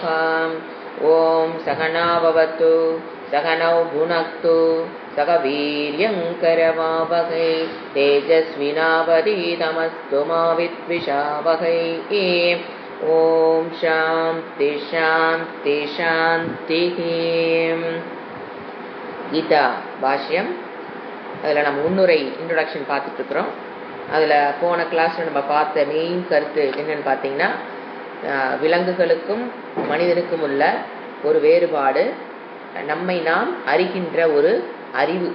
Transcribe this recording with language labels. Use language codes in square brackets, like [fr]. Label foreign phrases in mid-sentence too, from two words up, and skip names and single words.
[sa] ॐ सहना भवतु सहनौ भुनक्तु सह वीर्यङ्करवावहै तेजस्विनावधीतमस्तु मा विद्विषावहै। ॐ शान्ति शान्ति शान्तिः। [ta] கீதா பாஷ்யம் அதில் நம்ம முன்னுரை இன்ட்ரொடக்ஷன் பார்த்துட்டு இருக்கிறோம். அதில் போன கிளாஸில் நம்ம பார்த்த மெயின் கருத்து என்னன்னு பார்த்தீங்கன்னா, விலங்குகளுக்கும் மனிதனுக்கும் உள்ள ஒரு வேறுபாடு நம்மை நாம் அறிகின்ற ஒரு அறிவு.